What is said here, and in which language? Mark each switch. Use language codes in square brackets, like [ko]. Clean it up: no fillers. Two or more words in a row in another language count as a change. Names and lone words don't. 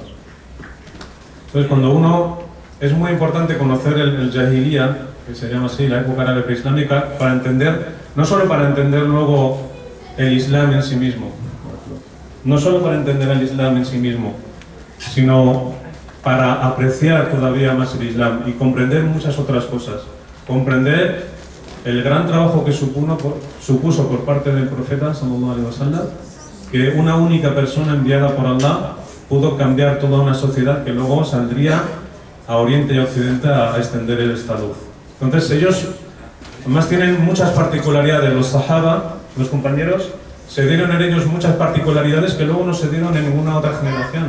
[es] Entonces cuando es muy importante conocer el Jahiliya, que se llama así, la época árabe preislámica, para entender, no solo para entender luego el Islam en sí mismo, no solo para entender el Islam en sí mismo, sino para apreciar todavía más el Islam y comprender muchas otras cosas. Comprender el gran trabajo que supuso por parte del profeta, [ar] صلى الله عليه وسلم, [es] que una única persona enviada por Allah pudo cambiar toda una sociedad que luego saldría a Oriente y a Occidente a extender esta luz. Entonces ellos además tienen muchas particularidades, los sahaba, los compañeros, se dieron en ellos muchas particularidades que luego no se dieron en ninguna otra generación.